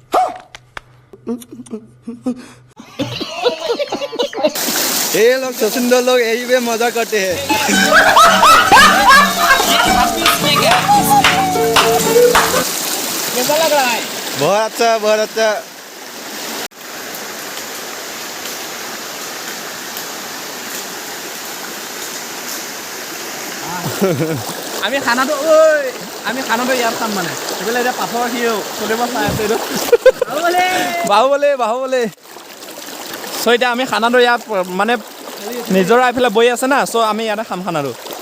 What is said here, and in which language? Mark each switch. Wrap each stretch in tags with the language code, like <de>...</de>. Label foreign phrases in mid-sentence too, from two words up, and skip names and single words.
<hi>ये लोग तो सुंदर लोग यही पे मजा करते हैं। कैसा लग रहा है? बहुत अच्छा, बहुत अच्छा।</hi> <as>আমি খানাটো ইয়াত খাম মানে এইফালে এতিয়া পাথৰ সিও চলিব চাই আছে এইটো বাহুবলে চ' এতিয়া আমি খানাটো ইয়াত মানে নিজৰা এইফালে বৈ আছে না চ' আমি ইয়াতে খাম খানাটো</as>